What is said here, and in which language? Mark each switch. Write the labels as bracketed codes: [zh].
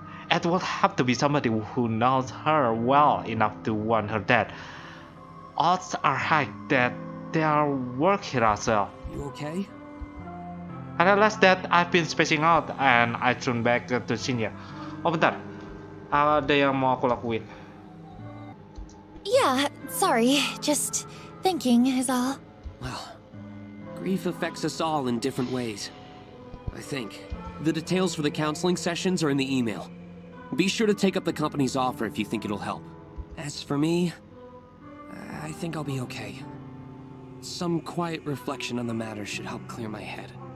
[en] It would have to be somebody who knows her well enough to want her dead. Odds are high that they are work here as well. You okay? I realized that I've been spacing out and I turned back to Shinya. [id] Oh bentar, ada yang mau aku lakuin. [en] Yeah, sorry, just thinking is all. Well, grief affects us all in different ways. I think. The details for the counseling sessions are in the email. Be sure to take up the company's offer if you think it'll help. As for me, I think I'll be okay. Some quiet reflection on the matter should help clear my head.